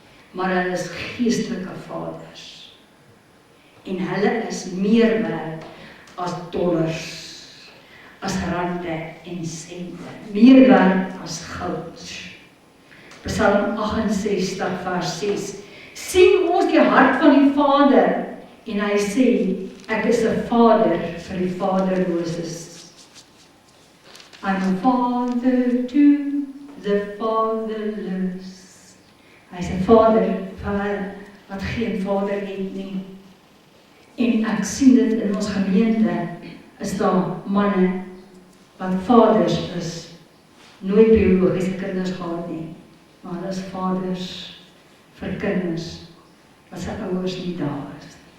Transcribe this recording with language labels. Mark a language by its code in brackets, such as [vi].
[af] Maar hulle is geestelike vaders. En hulle is meer werd as dollars, as rande en sente. Meer werd as goud. Psalm 68 vers 6. Sien ons die hart van die Vader en hy sê, ek is 'n vader vir die vaderloses. [en] I'm a father to the fatherless. [af] Hy's 'n vader vir hulle wat geen vader het nie. En ek sien dit in ons gemeente, is daar manne wat vaders is, nooit biologiese kinders gehad nie, maar hulle is vaders vir kinders wat sy ouers nie daar is.